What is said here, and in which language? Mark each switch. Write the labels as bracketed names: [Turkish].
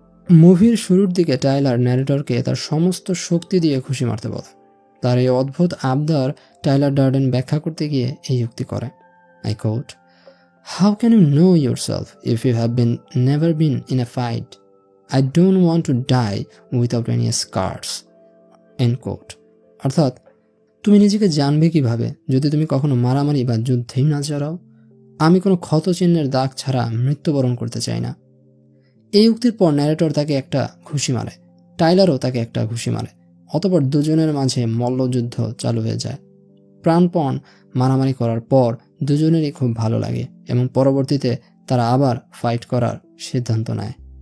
[Bangla] মুভির শুরুর দিকে টাইলার ন্যারেটরকে তার সমস্ত শক্তি দিয়ে খুশি মারতে বলে। তার এই অদ্ভুত আবদার টাইলার ডারডেন ব্যাখ্যা করতে গিয়ে এই যুক্তি করে, I coat, "How can you know yourself if you have never been in a fight? [English] I don't want to die without any scars." End quote. [Bangla] অর্থাৎ, তুমি নিজেকে জানবে কিভাবে যদি তুমি কখনো মারামারি বা যুদ্ধেই না জড়াও? আমি কোনো ক্ষত চিহ্নের দাগ ছাড়া মৃত্যুবরণ করতে চাই না। এই উক্তির পর ন্যারেটর তাকে একটা ঘুষি মারে, টাইলারও তাকে একটা ঘুষি মারে। অতঃপর দুজনের মাঝে মল্লযুদ্ধ চালু হয়ে যায়। প্রাণপণ মারামারি করার পর দুজনেরই খুব ভালো লাগে এবং পরবর্তীতে তারা আবার ফাইট করার সিদ্ধান্ত নেয়।